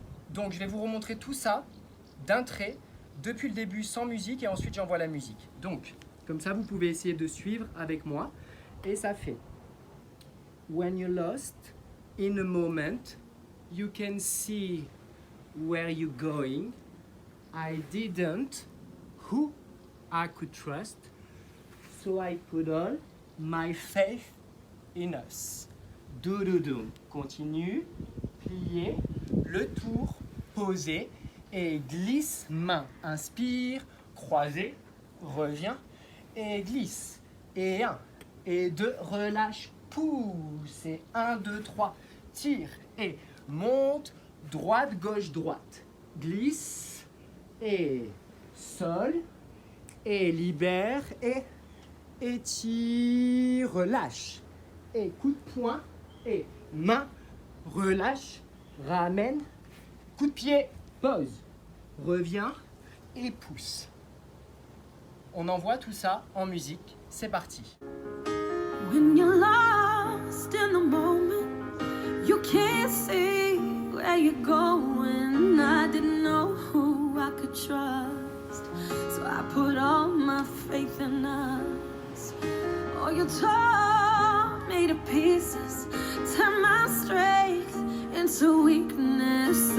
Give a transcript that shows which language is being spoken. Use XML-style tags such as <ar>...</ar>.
<fr>Donc je vais vous remontrer tout ça d'un trait depuis le début sans musique et ensuite j'envoie la musique. Donc comme ça vous pouvez essayer de suivre avec moi et ça fait</fr> <en>when you're lost in a moment you can see where you're going. I didn't who I could trust, so I put all my faith in us.</en> <fr>Do. Continue, plier, le tour, poser et glisse, main. Inspire, croisé, reviens et glisse. Et 1 et 2, relâche, pousse. Et 1, 2, 3, tire et monte, droite, gauche, droite. Glisse et sol et libère et étire, relâche. Et coup de poing et main, relâche, ramène, coup de pied, pose, reviens et pousse. On envoie tout ça en musique, c'est parti.</fr> <en>When you're lost in the moment, you can't see where you're going. I didn't know who I could trust, so I put all my faith in us. Oh, you tore me to pieces, turned my strength into weakness.</en>